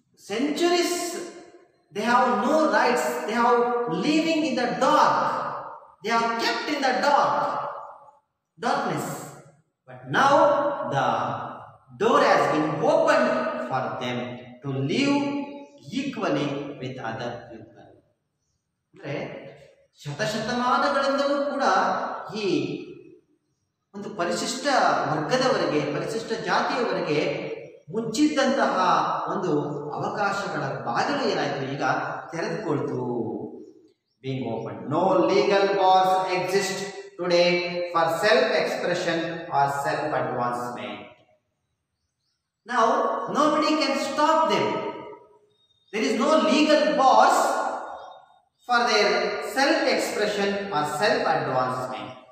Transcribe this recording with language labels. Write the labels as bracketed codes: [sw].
[en] Centuries they have no rights, they have living in the dark, they are kept in the darkness. But now the door has been opened for them to live equally with other people. [kn] ಅಂದ್ರೆ ಶತಶತಮಾನಗಳಿಂದಲೂ ಕೂಡ ಈ ಒಂದು ಪರಿಶಿಷ್ಟ ವರ್ಗದವರಿಗೆ, ಪರಿಶಿಷ್ಟ ಜಾತಿಯವರಿಗೆ ಮುಚ್ಚಿದ್ದಂತಹ ಒಂದು ಅವಕಾಶಗಳ ಬಾಗಿಲು ಏನಾಯ್ತು, ಈಗ ತೆರೆದುಕೊಳ್ತು. [en] Being open. No legal bars exist today for self-expression or self-advancement. Now nobody can stop them. There is no legal bars for their self-expression or self-advancement.